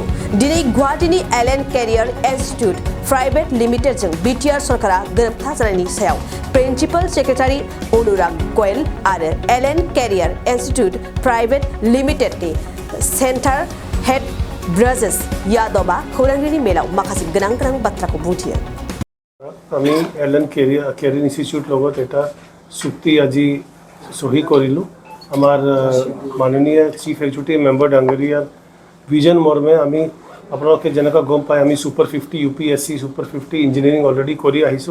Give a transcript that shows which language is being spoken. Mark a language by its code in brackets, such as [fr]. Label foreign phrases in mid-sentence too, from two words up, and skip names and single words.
[brx] दिनै गुवाहाटीनि एलेन केरियार इन्स्टिट्यूट प्राइवेट लिमिटेडजों बिटिआर सरकारा गोरोबथा जानायनि सायाव [en] principal secretary [brx] अनुराग गोयल आरो एलेन केरियार इन्स्टिट्यूट प्राइवेट लिमिटेडनि [en] centre head [brx] ब्रजेश यादवा खौरांगिरि मेलाव माखासे गोनां बाथ्राखौ बुंथियो। [as] আমি এলেন কেৰিয়াৰ ইনষ্টিটিউট লগত এটা চুক্তি আজি সহি কৰিলোঁ। আমাৰ মাননীয় [en] Chief Executive Member [as] ডাঙৰীয়াৰ ভিজন মৰ্মে আমি আপোনালোকে যেনেকৈ গম পাই আমি [en] super 50 UPSC super 50 engineering already [as] কৰি আহিছোঁ।